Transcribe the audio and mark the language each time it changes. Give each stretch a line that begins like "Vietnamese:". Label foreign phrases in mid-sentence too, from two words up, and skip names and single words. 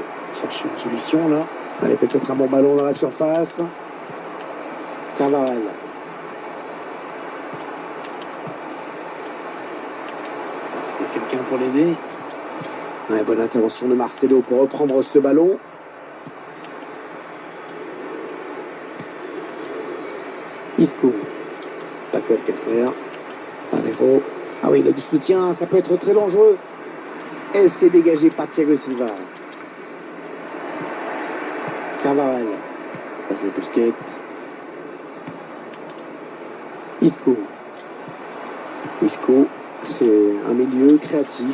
French: Chercher une solution là. Allez, peut-être un bon ballon dans la surface. Carvajal. Est-ce qu'il y a quelqu'un pour l'aider? Ouais, bonne intervention de Marcelo pour reprendre ce ballon. Isco. Paco Alcacer. Valero. Ah oui, il a du soutien, ça peut être très dangereux. Et c'est dégagé par Thiago Silva. Carvajal. Sergio Busquets. Isco. C'est un milieu créatif.